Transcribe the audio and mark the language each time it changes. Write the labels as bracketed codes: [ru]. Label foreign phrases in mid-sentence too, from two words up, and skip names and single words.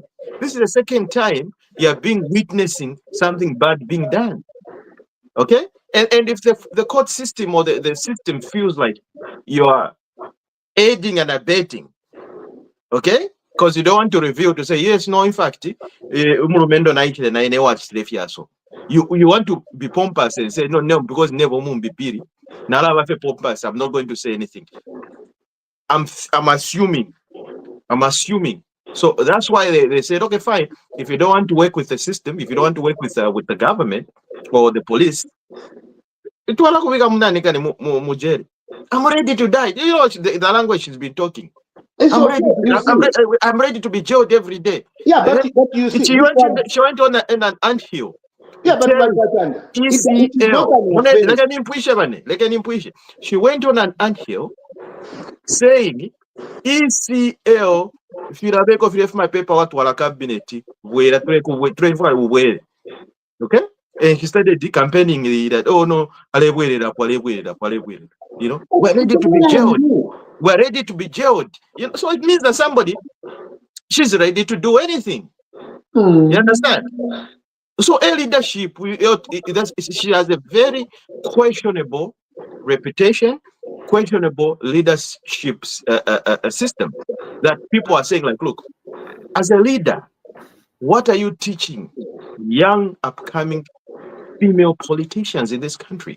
[en] This is the second time you are witnessing something bad being done. Okay? And if the court system or the system feels like you are aiding and abetting, okay, because you don't want to reveal to say yes, no, in fact, [bem] umulumendo naitile na ene watchile fiaso. [en] You want to be pompous and say no, because never [bem] mumbi piri. Nala wafe pompous. [en] I'm not going to say anything. I'm assuming. So that's why they said, okay, fine. If you don't want to work with the system, if you don't want to work with the government or the police, I'm ready to die. You know the language she's been talking. I'm ready to be jailed every day. Yeah, but you see, she went on an anthill. Yeah, but it is not an offense. She went on an anthill saying ECL [bem] firabeko firefu [en] my paper [bem] watu wala cabinet wera tuwe [en] okay, and she started campaigning that no you know, we're ready to be jailed. You know, so it means that somebody, she's ready to do anything. You understand? So her leadership, she has a very questionable reputation, questionable leadership system that people are saying, like, look, as a leader, what are you teaching young upcoming female politicians in this country?